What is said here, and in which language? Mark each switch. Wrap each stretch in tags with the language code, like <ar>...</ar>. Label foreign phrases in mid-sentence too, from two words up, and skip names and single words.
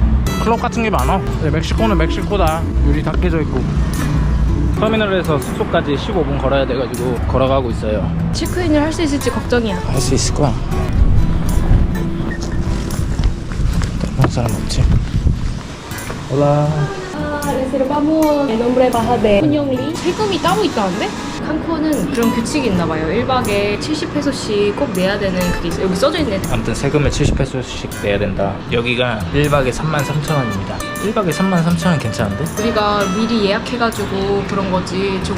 <ko>클럽 같은 게 많아. 멕시코는 멕시코다. 유리 다 깨져 있고. 터미널에서 숙소까지 15분 걸어야 돼가지고 걸어가고 있어요. 체크인을 할 수 있을지 걱정이야. 할 수 있을 거야. 다른 사람 없지? 올라.</ko> <es>reservamos el nombre baja de 훈영리.</es> <ko>세금이 따로 있다는데? 칸쿤은 그런 규칙이 있나봐요. 1박에 70페소씩 꼭 내야 되는 그게 있어요. 여기 써져 있네. 아무튼 세금을 70페소씩 내야 된다. 여기가 1박에 33,000원입니다. 1박에 33,000원 괜찮은데? 우리가 미리 예약해가지고 그런 거지 조금.</ko>